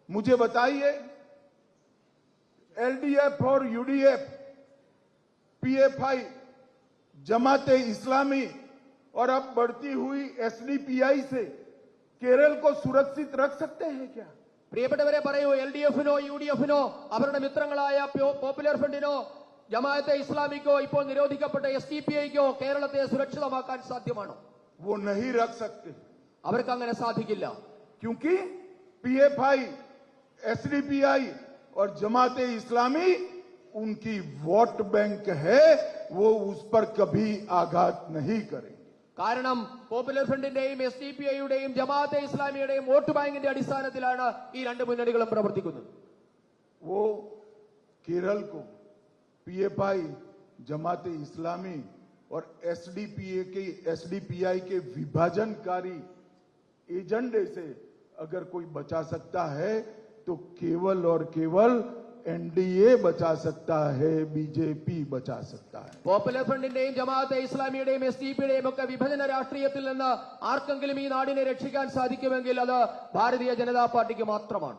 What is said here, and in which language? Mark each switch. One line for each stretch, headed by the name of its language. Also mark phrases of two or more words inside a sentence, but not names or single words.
Hindi: मुझे बताइए, एलडीएफ और यूडीएफ, पीएफआई, जमाते इस्लामी और अब बढ़ती हुई एसडीपीआई से केरल को सुरक्षित रख सकते हैं क्या?
Malayalam: പ്രിയപ്പെട്ടവരെ പറയൂ, എൽഡിഎഫിനോ യുഡിഎഫിനോ അവരുടെ മിത്രങ്ങളായ പോപ്പുലർ ഫ്രണ്ടിനോ ജമാഅത്തെ ഇസ്ലാമിക്കോ ഇപ്പോൾ നിരോധിക്കപ്പെട്ട എസ്ഡിപിഐക്കോ കേരളത്തെ സുരക്ഷിതമാക്കാൻ സാധ്യമാണോ?
Hindi: वो नहीं रख सकते,
Malayalam: അവർക്ക് അങ്ങനെ സാധിക്കില്ല.
Hindi: क्योंकि पीएफआई, एसडीपीआई और जमाते इस्लामी उनकी
English: vote bank
Hindi: है, वो उस पर कभी आघात नहीं करेंगे.
Malayalam: കാരണം പോപ്പുലർ ഫ്രണ്ടിന്റെയും എസ്ഡിപിഐയുടെയും ജമാഅത്തെ ഇസ്ലാമിയുടെയും വോട്ട് ബാങ്കിന്റെ അടിസ്ഥാനത്തിലാണ് ഈ രണ്ട് മുന്നണികളും പ്രവർത്തിക്കുന്നത്.
Hindi: वो केरल को पीएफआई, जमाते इस्लामी और एसडीपीआई के विभाजनकारी एजेंडे से अगर कोई बचा सकता है तो केवल और केवल एनडीए बचा सकता है, बीजेपी बचा सकता है.
Malayalam: പോപ്പുലർ ഫ്രണ്ടിന്റെയും ജമാഅത്തെ ഇസ്ലാമിയുടെയും എസ്ഡിപിയുടെയും ഒക്കെ വിഭജന രാഷ്ട്രീയത്തിൽ നിന്ന് ആർക്കെങ്കിലും ഈ നാടിനെ രക്ഷിക്കാൻ സാധിക്കുമെങ്കിൽ അത് ഭാരതീയ ജനതാ പാർട്ടിക്ക് മാത്രമാണ്.